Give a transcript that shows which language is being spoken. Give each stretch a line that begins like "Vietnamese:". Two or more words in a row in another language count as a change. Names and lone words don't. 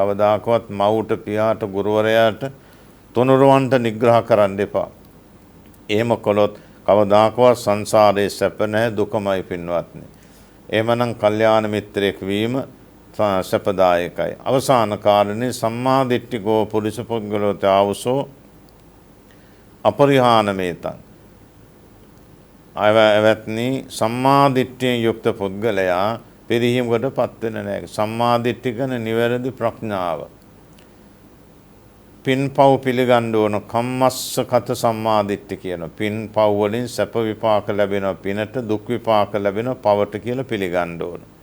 Sinhala: කවදාකවත් මවුට පියාට ගුරුවරයාට තුනුරවන්ට නිග්‍රහ කරන්න එපා. එහෙම කළොත් කවදාකවත් සංසාරයේ සැප නැහැ, දුකමයි පින්වත්නි. එහෙමනම් කල්යාණ මිත්‍රයෙක් වීම සැපදායකයි. අවසාන කාරණේ
Pali: සම්මා දිට්ඨිකෝ පුරිස පුද්ගලෝ ආවසෝ අපරිහානමේතං.
Sinhala: එවත්නි සම්මා දිට්ඨියෙන් යුක්ත පුද්ගලයා පිරිහීමකට පත් වෙන්නේ නැහැ. සම්මා දිට්ඨිය කියන්නේ නිවැරදි ප්‍රඥාව. පින්පව් පිළිගන්න ඕන
Pali: කම්මස්සකත සම්මාදිට්ඨි
Sinhala: කියන පින්පව් වලින් සැප විපාක ලැබෙනවා, පිනට දුක් විපාක ලැබෙනවා, පවට කියලා පිළිගන්න ඕන.